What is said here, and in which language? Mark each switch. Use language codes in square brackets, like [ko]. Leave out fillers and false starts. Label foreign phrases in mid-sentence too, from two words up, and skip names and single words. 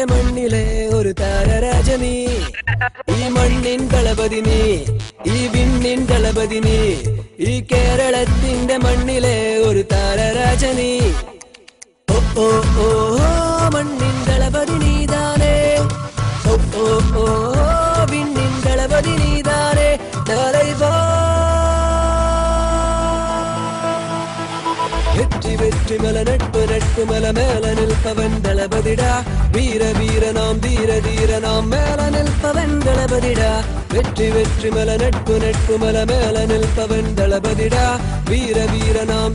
[ml] മണ്ണിലെ ഒരു താരരാജ നീ ഈ മണ്ണിൻ ദളപതി നീ ഈ വിണ്ണിൻ ദളപതി നീ ഈ കേരളത്തിന്റെ മണ്ണിലെ ഒരു താരരാജ നീ ഓ ഓ ഓ മണ്ണിൻ ദളപതി നീതാനേ ഓ ഓ ഓ വിണ്ണിൻ ദളപതി നീതാനേ தலைவா [ta] வெற்றி வெற்றி மல நட்பு நட்பு மல மேல நிற்பவன் தளபதிடா வீர வீர நாம் தீர தீர நாம் மேல நிற்பவன் தளபதிடா வெற்றி வெற்றி மல நட்பு நட்பு மல மேல நிற்பவன் தளபதிடா வீர வீர நாம்